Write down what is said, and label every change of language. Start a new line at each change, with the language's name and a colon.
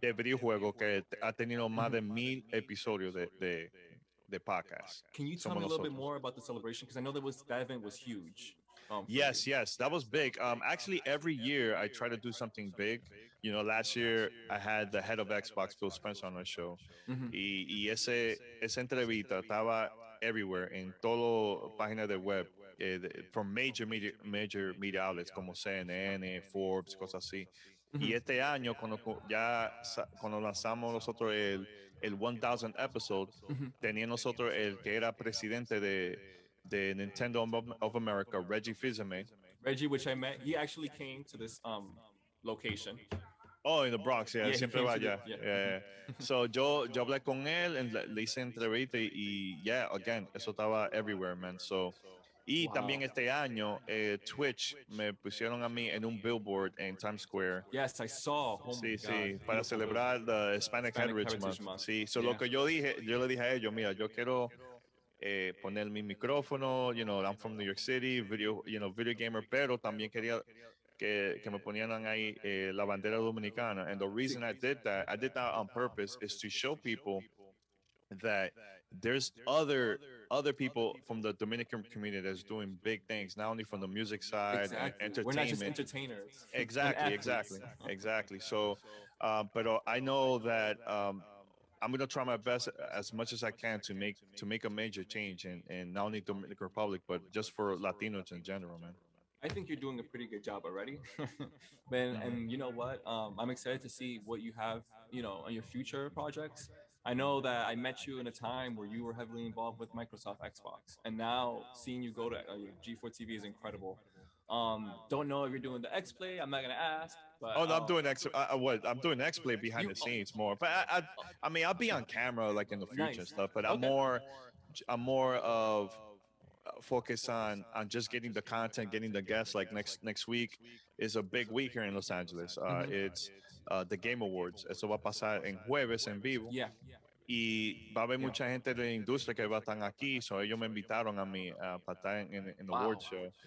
Spanish: de videojuegos que ha tenido más de 1,000 episodios de podcast.
English: Can you tell me a little bit more about the celebration? Because I know that event was huge. Yes, that was big. Actually, every year I try to do something big. Last year I had the head of Xbox, Phil Spencer, on our show.
Spanish: Y esa entrevista estaba
English: everywhere,
Spanish: en todo página de web,
English: from major media outlets
Spanish: como CNN, Forbes, cosas así. Y este año, cuando lanzamos nosotros el 1,000 episode, tenía nosotros el que era presidente de Nintendo of America, Reggie Fils-Aimé.
English: Reggie, which I met, he actually came to this location. Oh, in the Bronx, yeah,
Spanish: siempre va allá.
English: Yeah.
Spanish: So yo hablé con él, le hice entrevista y
English: again,
Spanish: eso estaba
English: everywhere, man.
Spanish: So, y también este año, Twitch me pusieron a mí en un billboard en Times Square.
English: Yes, I saw. Oh my God.
Spanish: Para celebrar the Hispanic Heritage Month. Sí, so lo que yo le dije a ellos, mira, yo quiero poner mi micrófono,
English: I'm from New York City, video gamer,
Spanish: pero también quería que me ponieran ahí la bandera dominicana.
English: And the reason I did that on purpose, is to show people that there's other people from the Dominican community that's doing big things, not only from the music side, exactly. entertainment. We're not just entertainers. Exactly. So, but I know that I'm gonna try my best as much as I can to make a major change in not only Dominican Republic, but just for Latinos in general, man. I think you're doing a pretty good job already. And you know what? I'm excited to see what you have, on your future projects. I know that I met you in a time where you were heavily involved with Microsoft Xbox, and now seeing you go to G4 TV is incredible. Don't know if you're doing the X-Play. I'm not gonna ask. But, no, I'm doing I'm doing X-Play behind the scenes more. But I mean, I'll be on camera like in the future and stuff. But I'm more of focus on just getting the content, getting the guests. Like next week is a big week here in Los Angeles. It's the Game Awards.
Spanish: Eso va a pasar en jueves en vivo.
English: Yeah.
Spanish: Y va a haber mucha gente de la industria que va a estar aquí. So ellos me invitaron a mí para estar en
English: the award show.